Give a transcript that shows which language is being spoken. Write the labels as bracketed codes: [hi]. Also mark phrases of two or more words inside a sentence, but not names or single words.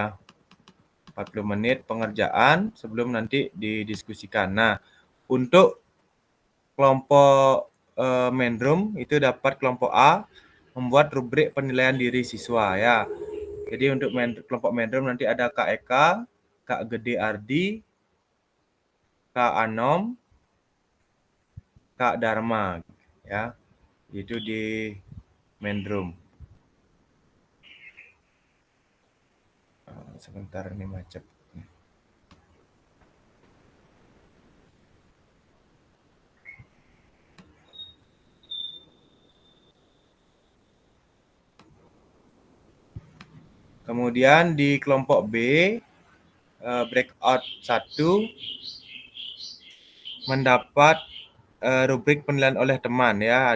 [id] 40 menit pengerjaan sebelum nanti didiskusikan. Nah, untuk kelompok [en] main room [id] itu dapat kelompok A membuat rubrik penilaian diri siswa ya. Jadi untuk kelompok [en] main room [id] nanti ada Kak Eka, Kak Gede Ardi, Kak Anom, Kak Dharma ya. Itu di [en] main room. [id] Sebentar ini macet. Kemudian di kelompok B, breakout 1 mendapat rubrik penilaian oleh teman ya.